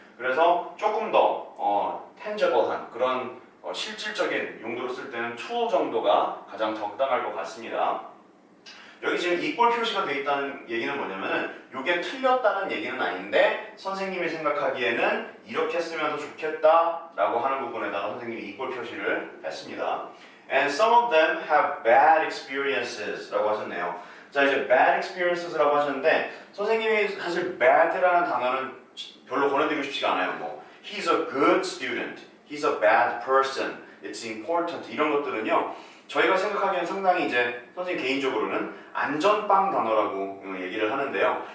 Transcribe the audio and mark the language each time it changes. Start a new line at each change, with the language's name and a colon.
Korean: 그래서 조금 더 tangible한 그런 실질적인 용도로 쓸 때는 tool 정도가 가장 적당할 것 같습니다. 여기 지금 이꼴 표시가 되어 있다는 얘기는 뭐냐면은 이게 틀렸다는 얘기는 아닌데 선생님이 생각하기에는 이렇게 쓰면 더 좋겠다 라고 하는 부분에다가 선생님이 이꼴 표시를 했습니다.
English: And some of them have bad experiences 라고 하셨네요.
Korean: 자, 이제 bad experiences 라고 하셨는데 선생님이 사실 bad라는 단어는 별로 권해드리고 싶지가 않아요. 뭐 he's a good student, he's a bad person, it's important 이런 것들은요 저희가 생각하기엔 상당히 이제 선생님 개인적으로는 안전빵 단어라고 얘기를 하는데요.